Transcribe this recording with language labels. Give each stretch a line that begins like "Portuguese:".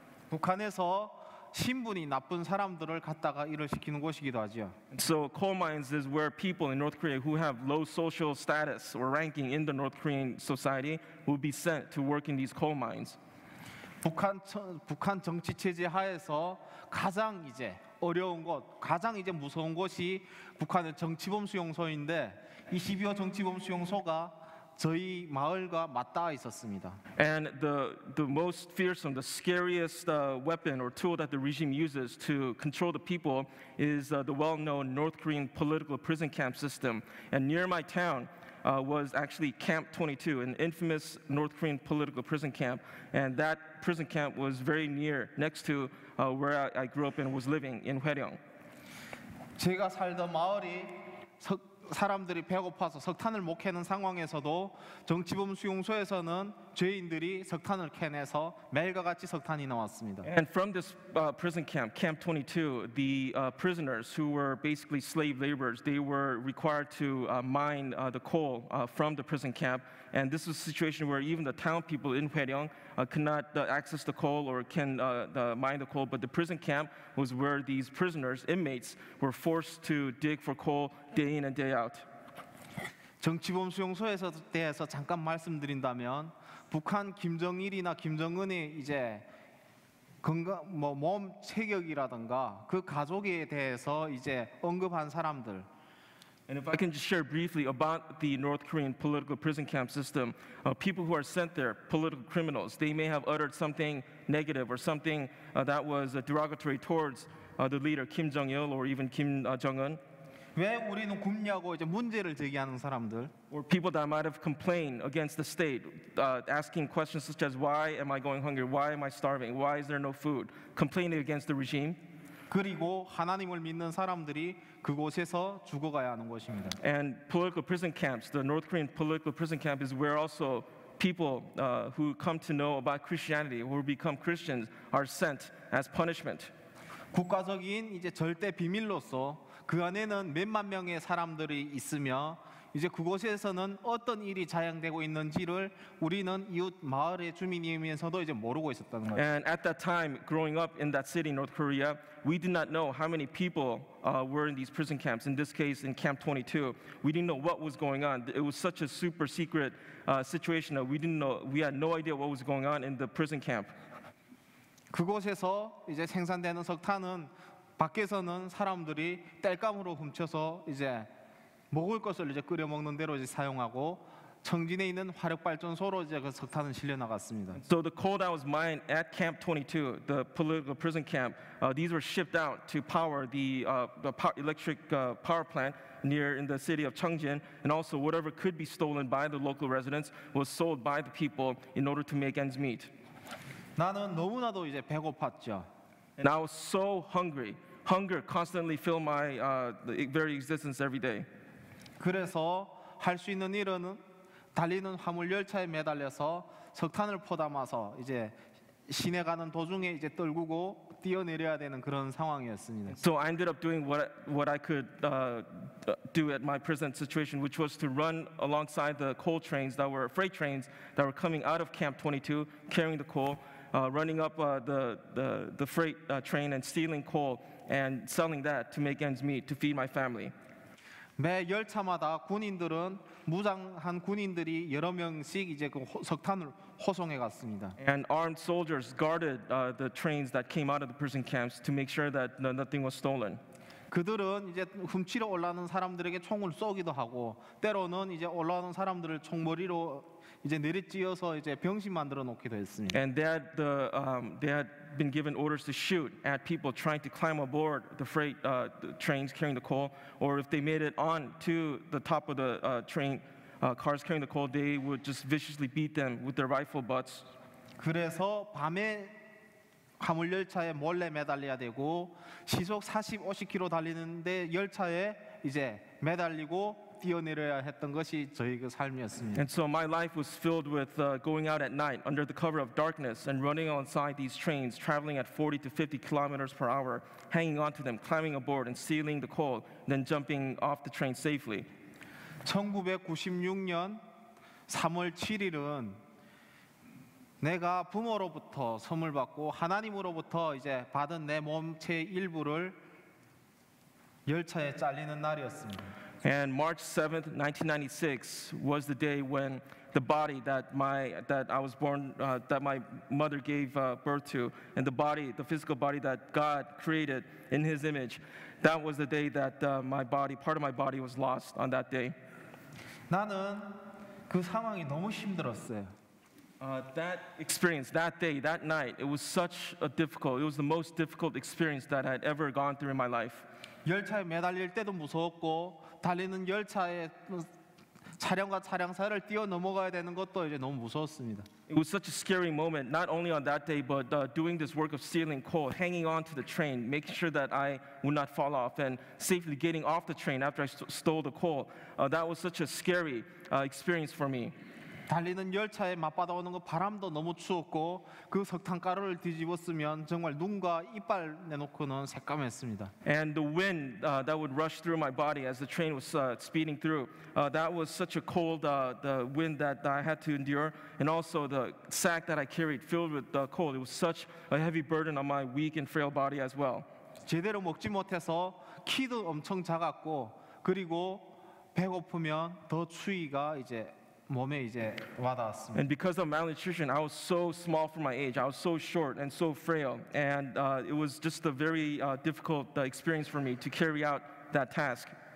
Korean: 북한에서 신분이 나쁜 사람들을 갖다가 일을 시키는 곳이기도 하죠.
English: So coal mines is where people in North Korea who have low social status or ranking in the North Korean society would be sent to work in these coal mines.
Korean: 북한 정치 체제 하에서 가장 이제 어려운 곳, 가장 이제 무서운 곳이 북한의 정치범 수용소인데 이 12호 정치범 수용소가 저희 마을과 맞닿아 있었습니다.
English: And the most fearsome, the scariest weapon or tool that the regime uses to control the people is the well-known North Korean political prison camp system. And near my town was actually Camp 22, an infamous North Korean political prison camp. And that prison camp was very next to where I grew up and was living in Haeryong.
Korean: 제가 살던 마을이 사람들이 배고파서 석탄을 못 캐는 상황에서도 정치범 수용소에서는 죄인들이 석탄을 캐내서 매일과 같이 석탄이 나왔습니다.
English: And from this prison camp, Camp 22, the prisoners who were basically slave laborers, they were required to mine the coal from the prison camp. And this was a situation where even the town people in Haeryong could not access the coal or can mine the coal, but the prison camp was where these prisoners, inmates, were forced to dig for coal day in and day out.
Korean: 정치범 수용소에 대해서 잠깐 말씀드린다면 북한 김정일이나 김정은이 이제 몸 체격이라든가 그 가족에 대해서 이제 언급한 사람들
English: And if I can just share briefly about the North Korean political prison camp system, people who are sent there, political criminals, they may have uttered something negative or something that was derogatory towards the leader Kim Jong-il or even Kim Jong-un,
Korean: 왜 우리는 굶냐고 이제 문제를 제기하는 사람들,
English: or people that might have complained against the state, asking questions such as, why am I going hungry? Why am I starving? Why is there no food? Complaining against the regime.
Korean: 그리고 하나님을 믿는 사람들이 그곳에서 죽어가야 하는 것입니다.
English: And political prison camps, the North Korean political prison camp is where also people who come to know about Christianity, who become Christians, are sent as punishment.
Korean: 국가적인 이제 절대 비밀로서 그 안에는 몇만 명의 사람들이 있으며 이제 그곳에서는 어떤 일이 자행되고 있는지를 우리는 이웃 마을의 주민이면서도 이제 모르고 있었다는 거예요.
English: And at that time, growing up in that city, North Korea, we did not know how many people were in these prison camps. In this case, in Camp 22, we didn't know what was going on. It was such a super secret situation that we didn't know. We had no idea what was going on in the prison camp.
Korean: 그곳에서 이제 생산되는 석탄은 밖에서는 사람들이 땔감으로 훔쳐서 이제 먹을 것을 이제 끓여 먹는 대로 이제 사용하고 청진에 있는 화력 발전소로 이제 그 석탄은 실려 나갔습니다.
English: So the coal that was mined at Camp 22, the political prison camp, these were shipped out to power the electric power plant near in the city of Cheongjin, and also whatever could be stolen by the local residents was sold by the people in order to make ends meet.
Korean: 나는 너무나도 이제 배고팠죠.
English: And I was so hungry. Hunger constantly filled my very existence every day.
Korean: 그래서 할 수 있는 일은 달리는 화물 열차에 매달려서 석탄을 포담아서 이제 시내 가는 도중에 이제 떨구고 뛰어내려야 되는 그런 상황이었습니다.
English: So I ended up doing what I could do at my present situation, which was to run alongside the coal trains that were freight trains that were coming out of Camp 22, carrying the coal, running up the freight train and stealing coal and selling that to make ends meet to feed my family.
Korean: 매 열차마다 군인들은 무장한 군인들이 여러 명씩 이제 그 석탄을 호송해 갔습니다.
English: And armed soldiers guarded the trains that came out of the prison camps to make sure that nothing was stolen.
Korean: 그들은 이제 훔치러 올라오는 사람들에게 총을 쏘기도 하고 때로는 이제 올라오는 사람들을 총머리로 이제 내리찌어서 이제 병신 만들어 놓기도 했습니다.
English: And they had been given orders to shoot at people trying to climb aboard the freight the trains carrying the coal, or if they made it on to the top of the train cars carrying the coal, they would just viciously beat them with their rifle butts.
Korean: 그래서 밤에 화물 열차에 몰래 매달려야 되고 시속 40, 50km 달리는데 열차에 이제 매달리고 뛰어내려야 했던 것이 저희 그 삶이었습니다.
English: And so my life was filled with going out at night under the cover of darkness and running alongside these trains, traveling at 40 to 50 kilometers per hour, hanging onto them, climbing aboard and stealing the coal, then jumping off the train safely.
Korean: 1996년 3월 7일은 내가 부모로부터 선물 받고 하나님으로부터 이제 받은 내 몸체의 일부를 열차에 잘리는 날이었습니다.
English: And March 7th, 1996 was the day when the body that I was born, that my mother gave birth to, and the physical body that God created in His image, that was the day that part of my body was lost on that day.
Korean: 나는 그 상황이 너무 힘들었어요.
English: That experience, that day, that night, it was the most difficult experience that I had ever gone through in my life.
Korean: 열차에 매달릴 때도 무서웠고 달리는 열차에 차량과 차량 사이를 뛰어 넘어가야 되는 것도 이제 너무 무서웠습니다.
English: It was such a scary moment, not only on that day, but doing this work of stealing coal, hanging on to the train, making sure that I would not fall off, and safely getting off the train after I stole the coal. That was such a scary experience for me.
Korean: 달리는 열차에 맞받아 오는 거 바람도 너무 추웠고 그 석탄가루를 뒤집었으면 정말 눈과 이빨 내놓고는 새까맸습니다.
English: And the wind that would rush through my body as the train was speeding through, that was such a cold the wind that I had to endure, and also the sack that I carried filled with coal. It was such a heavy burden on my weak and frail body as well.
Korean: 제대로 먹지 못해서 키도 엄청 작았고 그리고 배고프면 더 추위가 이제 몸에 이제 와닿았습니다.
English: And because of malnutrition, I was so small for my age. I was so short and so frail, and it was just a very difficult experience for me to carry out that task.